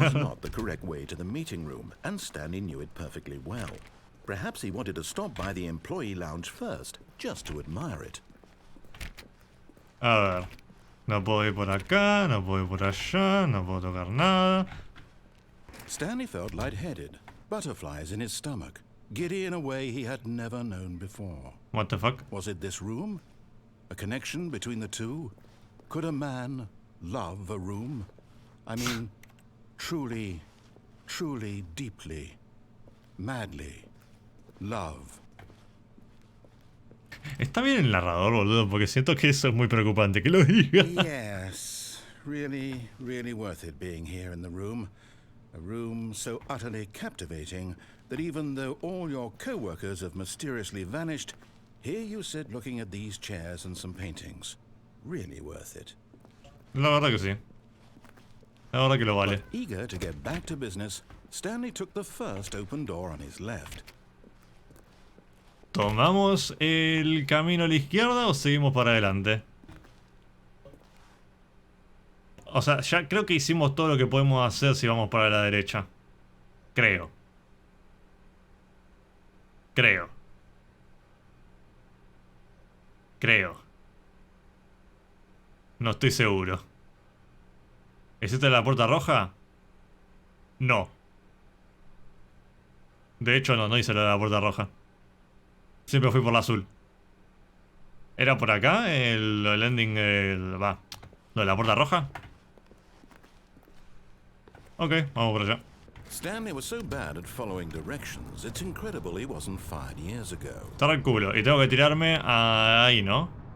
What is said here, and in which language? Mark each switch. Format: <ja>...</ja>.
<en>was not the correct way to the meeting room, and Stanley knew it perfectly well. Perhaps he wanted to stop by the employee lounge first, just to admire it.</en> <es>A ver. No puedo ir por acá, no puedo ir por allá, no puedo tocar nada.</es> <en>Stanley felt lightheaded, butterflies in his stomach, giddy in a way he had never known before. What the fuck? Was it this room? A connection between the two? Could a man love a room? I mean, truly, truly, deeply, madly love.</en> <es>Está bien el narrador, boludo, porque siento que eso es muy preocupante. Que lo diga.</es> <en>Yes, really, really worth it being here in the room. A room so utterly captivating that even though all your co-workers have mysteriously vanished, here you sit looking at these chairs and some paintings. Really worth it.</en> <es>La verdad que sí. La verdad que lo vale.</es> <en>But eager to get back to business, Stanley took the first open door on his left.</en> <es>¿Tomamos el camino a la izquierda o seguimos para adelante? O sea, ya creo que hicimos todo lo que podemos hacer si vamos para la derecha. Creo. Creo. No estoy seguro. ¿Es esta la puerta roja? No. De hecho, no hice la puerta roja. Siempre fui por la azul. ¿Era por acá el ending? Va. ¿Lo de la puerta roja? Ok, vamos por allá.</es> <en>Stanley was so bad at following directions, it's incredible he wasn't fired years ago.</en> <es>Está el culo. Y tengo que tirarme ahí, ¿no?</es>